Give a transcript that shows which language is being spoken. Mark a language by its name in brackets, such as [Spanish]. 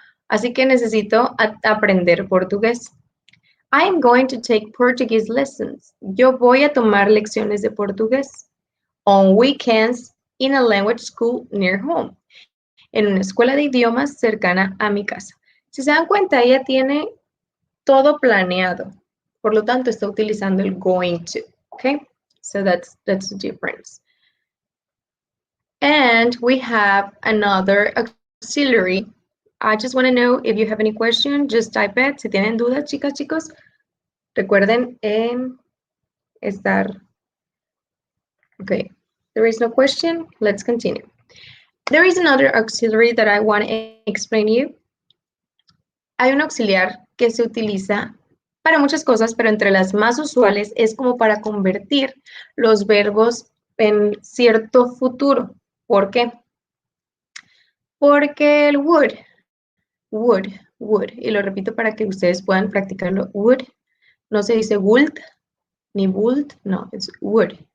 [Spanish] Así que necesito aprender portugués. [English] I am going to take Portuguese lessons. [Spanish] Yo voy a tomar lecciones de portugués. [English] On weekends in a language school near home. [Spanish] En una escuela de idiomas cercana a mi casa. Si se dan cuenta, ella tiene todo planeado. Por lo tanto, está utilizando el going to. Okay? [English] So that's the difference. And we have another auxiliary. I just want to know if you have any question, just type it. [Spanish] Si tienen dudas, chicas, chicos, recuerden estar. [English] Okay, there is no question. Let's continue. There is another auxiliary that I want to explain to you. [Spanish] Hay un auxiliar que se utiliza para muchas cosas, pero entre las más usuales es como para convertir los verbos en cierto futuro. ¿Por qué? Porque el would, y lo repito para que ustedes puedan practicarlo, would, no se dice would, ni would, no, es would.